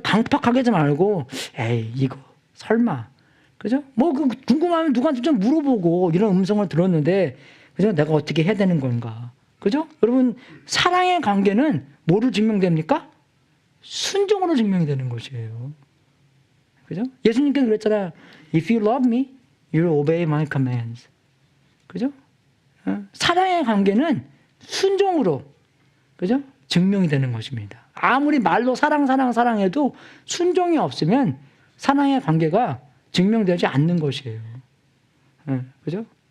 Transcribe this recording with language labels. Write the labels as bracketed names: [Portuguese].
[Korean] 강팍하게 하지 말고 에이 이거 설마 그죠? 뭐 궁금하면 누구한테 좀 물어보고 이런 음성을 들었는데 그죠? 내가 어떻게 해야 되는 건가? 그죠? 여러분 사랑의 관계는 뭐로 증명됩니까? 순종으로 증명이 되는 것이에요. 그죠? 예수님께서 그랬잖아요. [English] If you love me, you will obey my commands. [Korean] 그죠? 사랑의 관계는 순종으로 그죠? 증명이 되는 것입니다. 아무리 말로 사랑해도 순종이 없으면 사랑의 관계가 증명되지 않는 것이에요. 그죠?